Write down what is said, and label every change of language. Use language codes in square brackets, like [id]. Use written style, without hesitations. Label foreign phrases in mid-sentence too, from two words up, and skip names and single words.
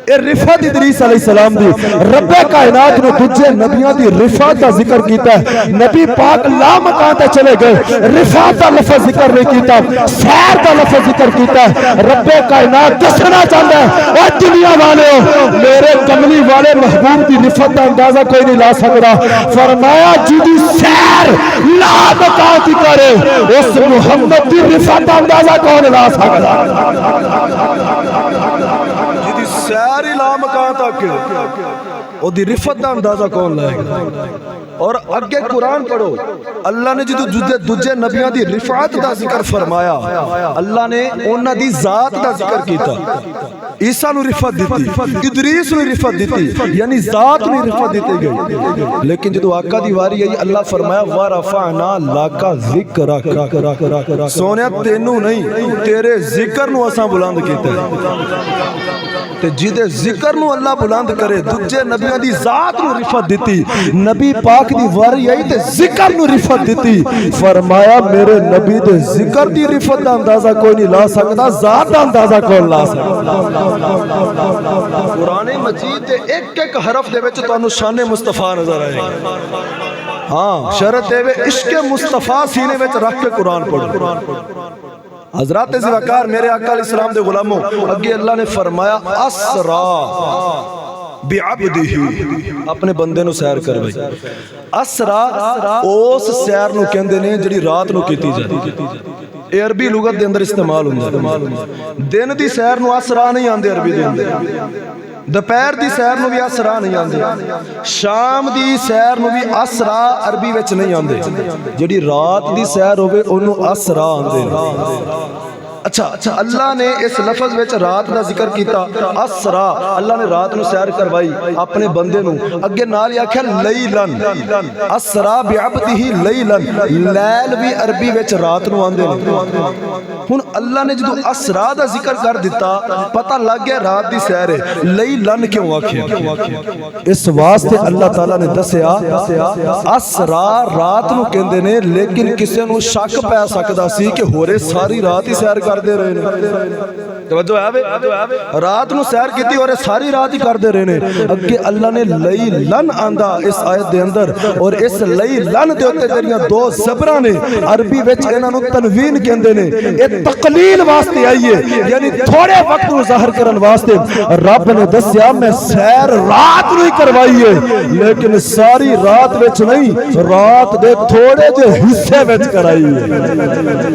[pa] اے رفعت ادریس علیہ السلام دی رب کائنات نے دوجے نبیوں دی رفعت کا ذکر کیتا ہے نبی پاک لا مکان تے چلے گئے رفعت کا لفظ ذکر نہیں کیتا سیر کا لفظ ذکر کیتا ہے رب کائنات دسنا چاہتا ہے اے دنیا والے میرے کملی والے محبوب دی رفعت کا اندازہ کوئی نہیں لا سکتا فرمایا جدی سیر لا مکان دی کرے اس محمد دی رفعت کا اندازہ کون لا سکتا جدی ساری لا مکان تک او دی رفت دا اندازہ کون لائے گا اور اگے قرآن پڑھو اللہ نے جدو دوجے نبیاں دی رفعت دا ذکر فرمایا اللہ نے انہاں دی ذات دا ذکر کیتا عیسیٰ نو رفعت دیتی ادریس نو رفعت دیتی یعنی ذات نو رفعت دیتی گئی لیکن جدو آقا دی واری آئی اللہ فرمایا [ar] وَرَفَعْنَا لَكَ ذِكْرَكَ [pa] سونیا تینوں نہیں تیرے ذکر نو اساں بلند کیتا ہے تے جدے ذکر نو اللہ بلند کرے دوجے نبیوں دی ذات نو رفعت دیتی نبی پاک دی واری آئی تے ذکر نو رفعت دیتی فرمایا میرے نبی دے ذکر دی رفعت دا اندازہ کوئی نہیں لا سکتا ذات دا اندازہ کون لا سکتا قرآن مجید دے ایک ایک حرف دے وچ تانوں شان مصطفیٰ نظر آئے گا ہاں شرط ہے عشق مصطفیٰ سینے وچ رکھ کے قرآن پڑھو حضرات زوکار میرے آقا علیہ السلام دے غلاموں اگے اللہ نے فرمایا اسرا بعبدہ اپنے بندے نو سیر کر بھائی اسرا اس سیر نو کہندے نے جڑی رات نو کیتی جاتی اے عربی لغت دے اندر استعمال ہوندا دن دی سیر نو اسرا نہیں آندے عربی دے اندر دوپہر دی سیر نو بھی اسرا نہیں آندے شام دی سیر نو بھی اسرا عربی وچ نہیں آندے جڑی رات دی سیر ہوے اونوں اسرا آندے اچھا اللہ نے اس لفظ وچ رات دا ذکر کیتا اسرا اللہ نے رات نو سیر کروائی اپنے بندے نو اگے نال آکھیا [ar] لیلن اسرا بعبدہ لیلن [pa] لیل بھی عربی وچ رات نو آندے ہن اللہ نے جدو اسرا دا ذکر کر دیتا پتہ لگ گیا رات دی سیر ہے لیلن کیوں آکھیا اس واسطے اللہ تعالیٰ نے دسیا اسرا رات نو کہندے نے لیکن کسے نو شک پے سکدا سی کہ ہورے ساری رات ہی سیر کر دے رہے ہیں توجہ ہے رات نو سیر کیتی اور ساری رات ہی کر دے رہے ہیں اگے اللہ نے لیلن آندا اس آیت دے اندر اور اس لیلن دے اوتے جڑیاں دو زبراں نے عربی وچ انہاں نو تنوین کہندے نے اے تقلیل واسطے آئی ہے یعنی تھوڑے وقت نو ظاہر کرن واسطے رب نے دسیا میں سیر رات نو ہی کروائی ہے لیکن ساری رات وچ نہیں رات دے تھوڑے جے حصے وچ کرائی ہے